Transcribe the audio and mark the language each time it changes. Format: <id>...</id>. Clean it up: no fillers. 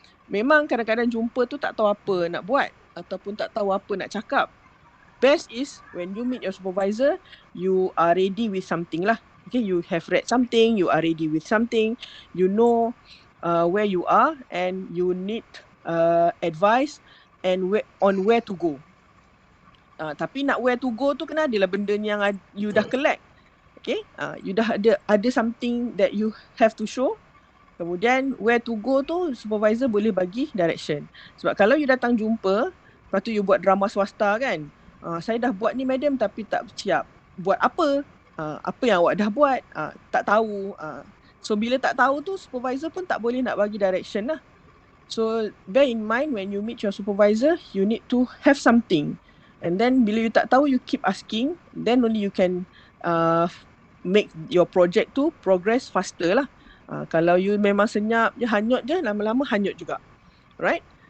<ms>Memang kadang-kadang jumpa tu tak tahu apa nak buat ataupun tak tahu apa nak cakap.</ms> <en>Best is when you meet your supervisor, you are ready with something lah. Okay, you have read something, you are ready with something, you know where you are and you need advice and on where to go.</en> <ms>Tapi nak</ms> <en>where to go</en> <ms>tu kena adalah benda yang you dah collect.</ms> <en>Okay, you</en> <ms>dah ada</ms> <en>something that you have to show.</en> <ms>Kemudian</ms> <en>where to go</en> <ms>tu supervisor boleh bagi direction. Sebab kalau you datang jumpa, lepas tu you buat drama swasta kan. Saya dah buat ni madam tapi tak siap. Buat apa? Apa yang awak dah buat? Tak tahu. So bila tak tahu tu supervisor pun tak boleh nak bagi direction lah.</ms> <en>So bear in mind when you meet your supervisor, you need to have something. And then</en> <ms>bila you tak tahu,</ms> <en>you keep asking. Then only you can make your project tu progress faster lah.</en> <ms>Kalau you memang senyap je, hanyut je, lama-lama hanyut juga. Right?</ms>